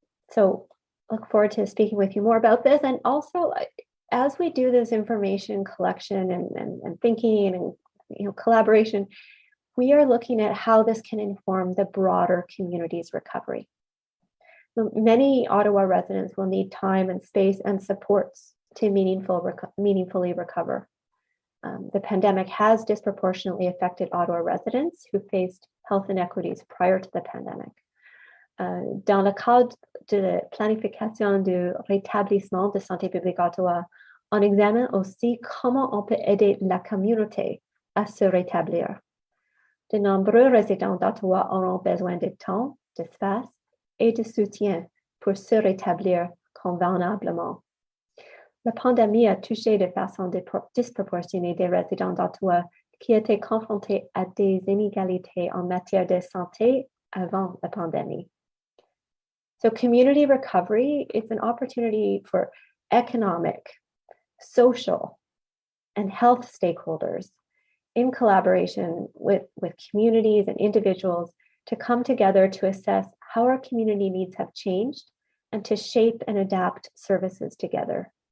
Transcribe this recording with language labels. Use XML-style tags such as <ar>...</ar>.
<en>So look forward to speaking with you more about this. And also, as we do this information collection and thinking and collaboration, we are looking at how this can inform the broader community's recovery. So many Ottawa residents will need time and space and supports to meaningfully recover. The pandemic has disproportionately affected Ottawa residents who faced health inequities prior to the pandemic.</en> <fr>Dans le cadre de la planification du rétablissement de santé publique Ottawa, on examine aussi comment on peut aider la communauté à se rétablir. De nombreux résidents d'Ottawa auront besoin de temps, d'espace et de soutien pour se rétablir convenablement. La pandémie a touché de façon disproportionnée des résidents d'Ottawa qui étaient confrontés à des inégalités en matière de santé avant la pandémie.</fr> <en>So community recovery is an opportunity for economic, social, and health stakeholders in collaboration with communities and individuals to come together to assess how our community needs have changed and to shape and adapt services together.</en>